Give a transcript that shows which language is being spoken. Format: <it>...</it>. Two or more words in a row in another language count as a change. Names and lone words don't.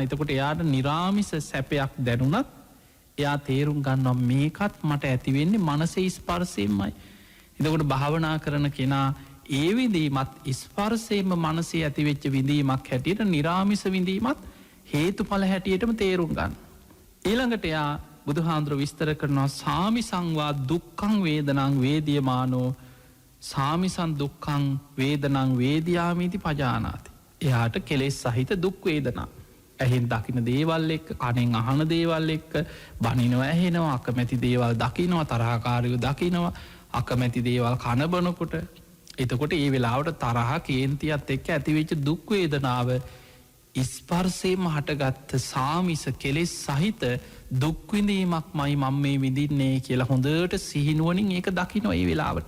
<si>එතකොට එයාට නිරාමිස සැපයක් දැනුනත් එයා තේරුම් ගන්නවා මේකත් මට ඇතිවෙන්නේ මනසේ ස්පර්සයෙන්මයි. එතකොට භාවනා කරන කෙනා ඒ විඳීමත් ස්පර්සයෙන්ම මනසේ ඇතිවෙච්ච විඳීමක් හැටියට නිරාමිස විඳීමත් හේතු පල හැටියටම තේරුම් ගන්න. ඊළඟට එයා බුදුහාන්දුර විස්තර කරනවා</si> <pi>සාමිසංවා දුක්කං වේදනං වේදියමානෝ සාමිසන් දුක්කං වේදනං වේදයාමීති පජානාති.</pi> <si>එයාට කෙලෙස් සහිත දුක් වේදනා. ඇහෙන් දකින දේවල් එක්ක කනෙන් අහන දේවල් එක්ක බනිනව ඇහෙනවා අකමැති දේවල් දකිනවා තරහකාරයු දකිනවා අකමැති දේවල් කනබනකොට. එතකොට ඒ වෙලාවට තරහ කේන්තියත් එක්ක ඇතිවෙච්ච දුක්වේදනාව ස්පර්සයම හටගත්ත සාමිස කෙලෙස් සහිත දුක්විඳීමක් මයි මං මේ විඳින්නේ කියලා හොඳට සිහිනුවනින් ඒක දකිනො ඒ වෙලාවට.</si>